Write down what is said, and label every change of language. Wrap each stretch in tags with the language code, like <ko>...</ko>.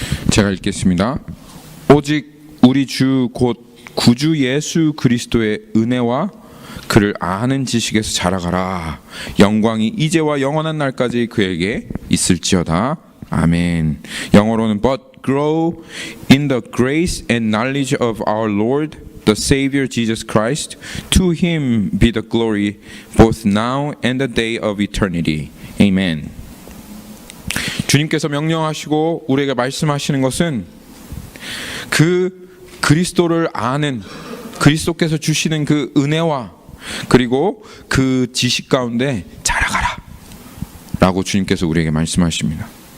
<ko>제가 읽겠습니다. 오직 우리 주 곧 구주 예수 그리스도의 은혜와 그를 아는 지식에서 자라가라. 영광이 이제와 영원한 날까지 그에게 있을지어다. 아멘. 영어로는</ko> <en>but grow in the grace and knowledge of our Lord the Savior Jesus Christ. To him be the glory both now and the day of eternity. Amen.</en> <ko>주님께서 명령하시고 우리에게 말씀하시는 것은 그 그리스도를 아는, 그리스도께서 주시는 그 은혜와 그리고 그 지식 가운데 자라가라 라고 주님께서 우리에게 말씀하십니다.</ko>